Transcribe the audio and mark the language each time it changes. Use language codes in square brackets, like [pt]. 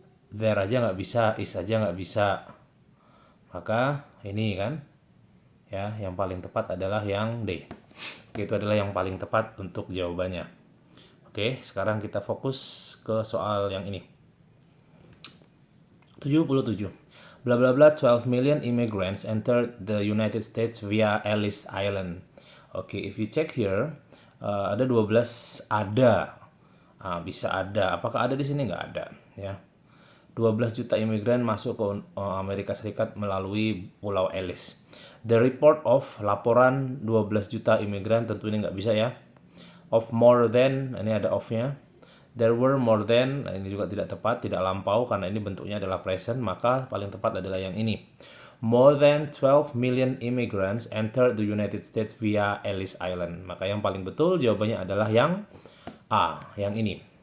[id] There aja nggak bisa, is aja nggak bisa. Maka ini kan ya yang paling tepat adalah yang D. Itu adalah yang paling tepat untuk jawabannya. Oke, sekarang kita fokus ke soal yang ini. 77. [en] Bla bla bla 12 million immigrants entered the United States via Ellis Island. [id] Oke, [en] if you check here, [id] ada 12 ada. Bisa ada. Apakah ada di sini? Nggak ada. Ya. 12 juta imigran masuk ke Amerika Serikat melalui Pulau Ellis. [en] The report of [id] laporan 12 juta imigran, tentu ini nggak bisa ya. [en] Of more than, [id] ini ada of-nya. [en] There were more than, [id] nah ini juga tidak tepat, tidak lampau karena ini bentuknya adalah present, maka paling tepat adalah yang ini. [en] More than 12 million immigrants entered the United States via Ellis Island. [id] Maka yang paling betul jawabannya adalah yang A, yang ini.